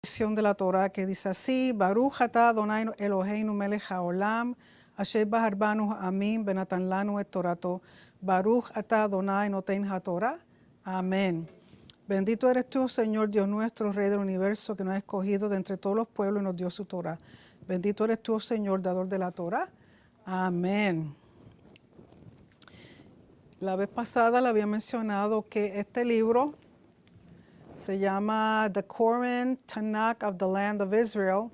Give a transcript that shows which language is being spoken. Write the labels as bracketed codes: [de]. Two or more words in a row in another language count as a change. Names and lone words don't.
[es] versión de la Torah que dice así: [he] ברוך אתה אדוני אלוהינו מלך העולם, אשר בחר בנו עמים בנתן לנו את תורתו. ברוך אתה אדוני נותן התורה. Amén. [es] Bendito eres tú, Señor Dios nuestro, Rey del universo, que nos has escogido de entre todos los pueblos y nos dio su Torah. Bendito eres tú, Señor, dador de la Torah. Amén. La vez pasada le había mencionado que este libro se llama The Koran Tanakh of the Land of Israel.